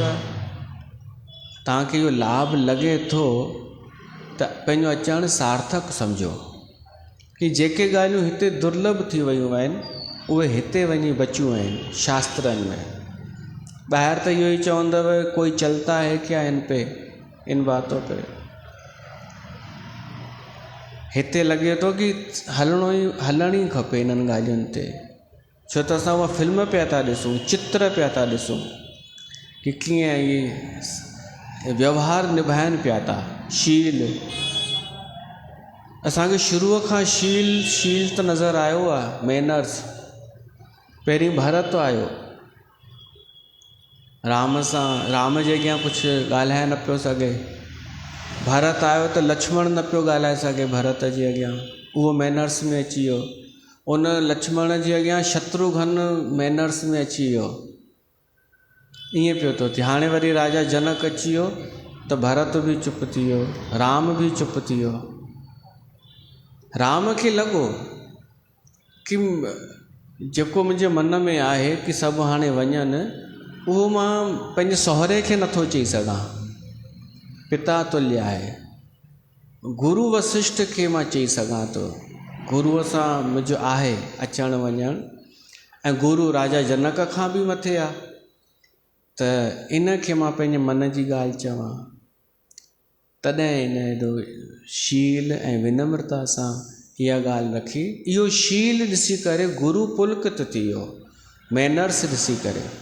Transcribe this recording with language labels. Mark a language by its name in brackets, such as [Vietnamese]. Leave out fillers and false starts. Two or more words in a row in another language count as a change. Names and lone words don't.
[Sindhi] तव्हांखे इहो लाभ लॻे थो त पंहिंजो अचणु सार्थक सम्झो कि जेके ॻाल्हियूं हिते दुर्लभ थी वियूं आहिनि उहे हिते वञी बचियूं आहिनि शास्त्रनि में। ॿाहिरि त इहो ई चवंदव कोई [Hindi] चलता है क्या इन पे, इन बातों पे। [Sindhi] हिते लॻे थो कि हलण ई खपे इन्हनि ॻाल्हियुनि ते। छो त असां उहा फिल्म पिया था ॾिसूं, चित्र पिया था ॾिसूं कि कीअं इहे व्यवहार निभाइनि पिया था। शील असांखे शुरूअ खां शील त नज़र आयो आहे, मैनर्स। पहिरीं भरत आयो, राम जे अॻियां कुझु ॻाल्हाए न पियो सघे। भरत आयो त लक्ष्मण न पियो ॻाल्हाए सघे भरत जे अॻियां, उहो मैनर्स में अची वियो। उन लक्ष्मण जे अॻियां शत्रुघ्न मैनर्स में अची वियो। ईअं पियो थो थिए। हाणे वरी राजा जनक अची वियो त भरत बि चुप थी वियो, राम बि चुप थी वियो। राम खे लॻो कि जेको मुंहिंजे मन में आहे कि सभु हाणे वञनि, उहो मां पंहिंजे सहुरे खे नथो चई सघां। पिता तुल्य आहे, गुरु वशिष्ठ खे मां चई सघां थो, गुरुअ सां मुंहिंजो आहे अचणु वञणु, ऐं गुरु राजा जनक खां बि मथे आहे, त इन खे मां पंहिंजे मन जी ॻाल्हि चवां। तॾहिं इन एॾो शील ऐं विनम्रता सां इहा ॻाल्हि रखी। इहो शील ॾिसी करे गुरु पुलकित थी वियो, मैनर्स ॾिसी करे।